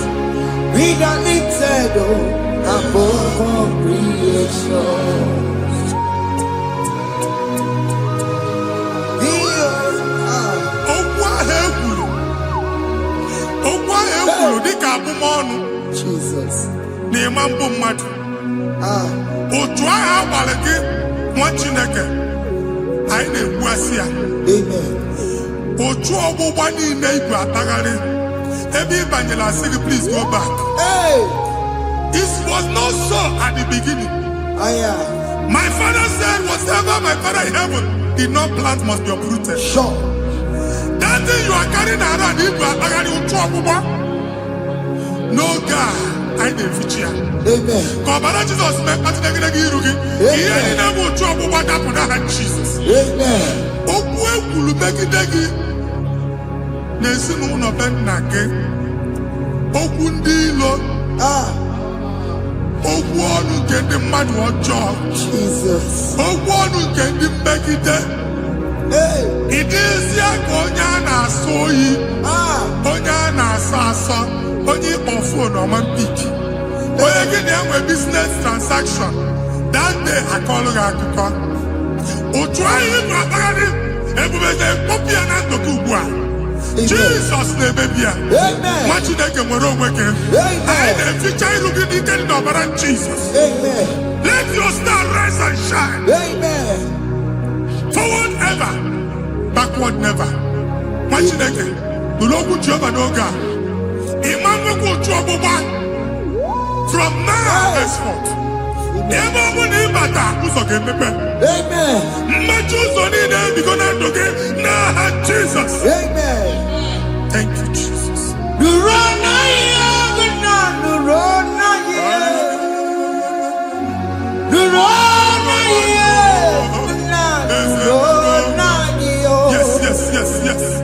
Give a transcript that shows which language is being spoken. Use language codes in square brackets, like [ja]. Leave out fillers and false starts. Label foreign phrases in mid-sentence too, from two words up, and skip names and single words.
[en] We are lifted above all creation. Jesus. [ig] Na-ema mbụ mmadụ. Otu ahụ agbalị gị nwa Chineke anyị na-egbu asị ya. Otu ọgbụgba niile igwe atagharị ebe ị banyere asị gị [en] please go back. It was not so at the beginning. My father said whatever my father in heaven did not plant must be uprooted. Sure. That thing you are carrying around [ig] igwe atagharị otu ọgbụgba. [en] No God, I didn't feature. Amen. [ig] Kọbara Jesus mee kpatinegide iru gị. Ihe niile bụ otu ọgbụgba dapụ n'aha Jesus. Amen. Okwu ekwuru megide gị n'ezinụlọ be nna gị. Okwu ndị ilo. Okwu ọnụ nke ndị mmadụ ọjọọ. Jesus. Okwu ọnụ nke ndị mmegide. Ị dịzie ka onye a na-asọ oyi. Onye a na-asọ asọ. Onye ịkpọ fon ọma mpik. Onye gị na-enwe [en] business transaction. That day [ig] akọlụ gị akụkọ. Otu anyị ịnụ akpagharị ebube na-ekpọpụ ya na ndụ gị ugbu a. Jizọs na-emebi ya. Nwa Chineke nwere onwe gị. Anyị na-eficha iru gị n'ike dị n'ọbara Jizọs. [en] Let your star rise and shine. Forward ever, backward never. [ig] Nwa Chineke nụrụ okwu Jehova n'oge a. Imam otu ọgbụgba [en] from now henceforth. [ig] Ebe ọ bụ na ịbata ụzọ ga-emepe. Mmechi ụzọ niile ebigo na ndụ gị n'aha Jizọs. [en] Thank you, Jesus. Yes.